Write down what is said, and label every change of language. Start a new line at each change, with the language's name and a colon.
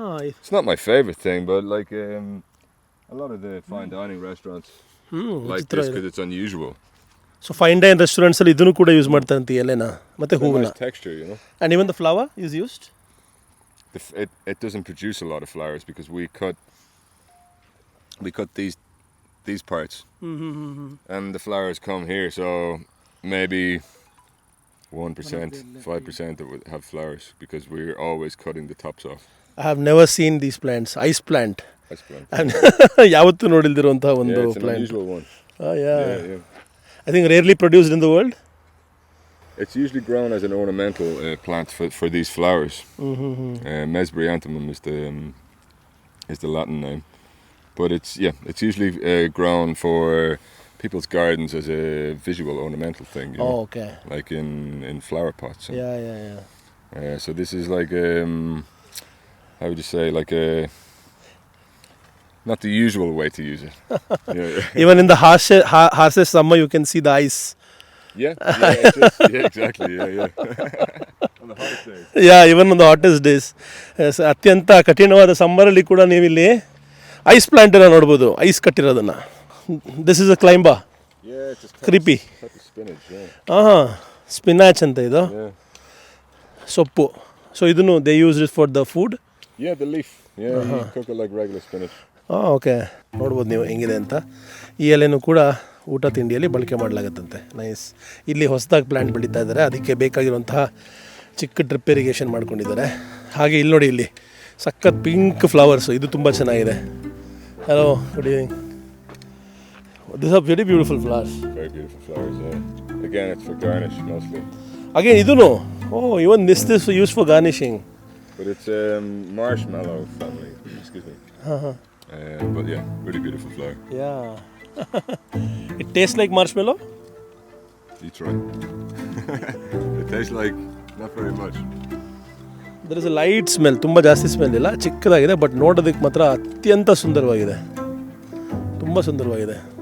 English: It's not my favorite thing, but like a lot of the fine dining restaurants like this because it's unusual.
Kannada: So fine dine ರೆಸ್ಟೋರೆಂಟ್ಸಲ್ಲಿ ಇದನ್ನು ಕೂಡ use ಮಾಡ್ತಾರೆ ಅಂತ ಎಲೆನ ಮತ್ತು
English: It's a
Kannada: ಹೂವನ್ನ.
English: nice texture, you know. And even the flower is used? It doesn't produce a lot of flowers because we cut these parts, and the flowers come here. So maybe 1%, 5% that would have flowers because we're always cutting the tops off. I have never seen these plants, ice plant. Ice plant.
Kannada: ಯಾವತ್ತೂ ನೋಡಿಲ್ದಿರುವಂಥ ಒಂದು
English: Yeah, it's an
Kannada: plant.
English: unusual one. Yeah. I think rarely produced in the world. It's usually grown as an ornamental plant for these flowers. Mesbryanthemum is the Latin name, but it's usually grown for people's gardens as a visual ornamental thing. You know? Okay. Like in flower pots. Yeah. So this is like how would you say, like not the usual way to use it. Even in the harshest summer, you can see the ice. Yeah, exactly. Yeah. On the hottest days. Even on the hottest days.
Kannada: ಅತ್ಯಂತ ಕಠಿಣವಾದ ಸಮ್ಮರಲ್ಲಿ ಕೂಡ ನೀವಿಲ್ಲಿ ice ಪ್ಲಾಂಟನ್ನು ನೋಡ್ಬೋದು, ice ಕಟ್ಟಿರೋದನ್ನು.
English: This is a climber. Yeah, it's just Creepy. type of spinach. Yeah.
Kannada: Spinach ಅಂತ ಇದು
English: Yeah.
Kannada: ಸೊಪ್ಪು. So ಇದನ್ನು
English: They use it for the food. Yeah, the leaf. Yeah, you cook it like regular spinach.
Kannada: Okay, ನೋಡ್ಬೋದು ನೀವು ಹೆಂಗಿದೆ ಅಂತ. ಈ ಎಲೆನೂ ಕೂಡ ಊಟ ತಿಂಡಿಯಲ್ಲಿ ಬಳಕೆ ಮಾಡಲಾಗತ್ತಂತೆ. ನೈಸ್. ಇಲ್ಲಿ ಹೊಸದಾಗಿ ಪ್ಲ್ಯಾಂಟ್ ಬೆಳೀತಾ ಇದ್ದಾರೆ, ಅದಕ್ಕೆ ಬೇಕಾಗಿರುವಂತಹ ಚಿಕ್ಕ ಡ್ರಿಪ್ ಇರಿಗೇಷನ್ ಮಾಡ್ಕೊಂಡಿದ್ದಾರೆ. ಹಾಗೆ ಇಲ್ಲಿ ನೋಡಿ, ಇಲ್ಲಿ ಸಖತ್ ಪಿಂಕ್ ಫ್ಲವರ್ಸು, ಇದು ತುಂಬ ಚೆನ್ನಾಗಿದೆ.
English: Hello, good evening. This are very beautiful flowers. Very beautiful flowers. Yeah. Again, it's for garnish mostly. Again ಇದೂ even this use for garnishing. But it's marshmallow family. Excuse me. But yeah, really beautiful flower. Yeah. It tastes like marshmallow? You try. It tastes like not very much. There is a light smell.
Kannada: ತುಂಬ ಜಾಸ್ತಿ smell ಇಲ್ಲ, ಚಿಕ್ಕದಾಗಿದೆ. But ನೋಡೋದಕ್ಕೆ ಮಾತ್ರ ಅತ್ಯಂತ ಸುಂದರವಾಗಿದೆ, ತುಂಬ ಸುಂದರವಾಗಿದೆ.